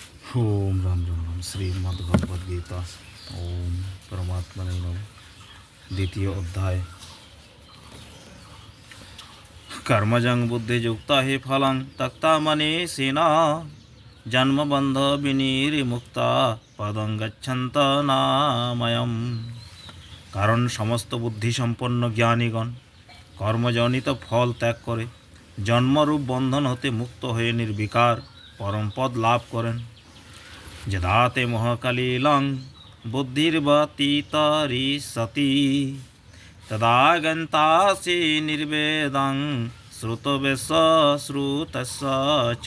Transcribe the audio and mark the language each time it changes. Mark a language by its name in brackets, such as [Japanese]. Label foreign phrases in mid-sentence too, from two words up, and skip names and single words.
[Sanskrit] ओम राम राम राम श्रीमद्भगवद्गीता ओम परमात्मने नमः। द्वितीय अध्याय कर्मजं बुद्धियुक्ता हि फलं त्यक्ता मनीषिणा जन्मबन्ध विनिर्मुक्ता पदं गच्छन्त नामयम्। [Bangla] কারণ সমস্ত বুদ্ধিসম্পন্ন জ্ঞানীগণ কর্মজনিত ফল ত্যাগ করে জন্মরূপ বন্ধন হতে মুক্ত হয়ে নির্বিকার পরমপদ লাভ করেন। [Sanskrit] যদাতে মহাকালীলং বুদ্ধির্বতীতরিষতি তদা গন্তাসি নির্বেদং শ্রুতবেশ শ্রুতস্য চ।